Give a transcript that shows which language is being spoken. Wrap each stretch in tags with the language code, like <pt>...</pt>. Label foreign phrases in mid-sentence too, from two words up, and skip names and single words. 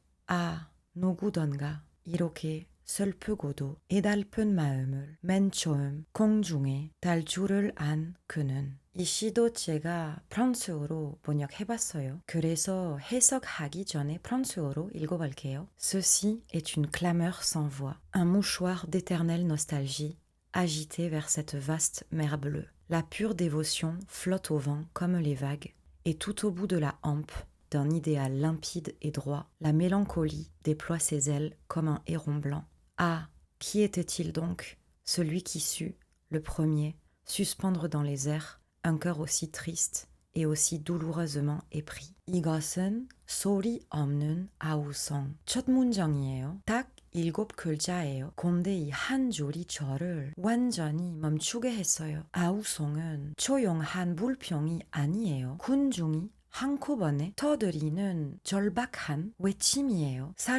<ko>아, 누구던가 이렇게 슬프고도 애달픈 마음을 맨 처음 공중에 달 줄을 안 그는. 이 시도 제가 프랑스어로 번역해봤어요. 그래서 해석하기 전에 프랑스어로 읽어볼게요.</ko> <fr>Ceci est une clameur sans voix, un mouchoir d'éternelle nostalgie agité vers cette vaste mer bleue. La pure dévotion flotte au vent comme les vagues, et tout au bout de la hampe d'un idéal limpide et droit, la mélancolie déploie ses ailes comme un héron blanc. Ah, qui était-il donc, celui qui sut, le premier, suspendre dans les airs un cœur aussi triste et aussi douloureusement épris.</fr> <ko>이것은 소리 없는 아우성. 첫 문장이에요. 딱 7글자예요. 근데 이 한 줄이 저를 완전히 멈추게 했어요. 아우성은 조용한 불평이 아니에요. 군중이 한꺼번에 터뜨리는 절박한 외침이에요.</ko>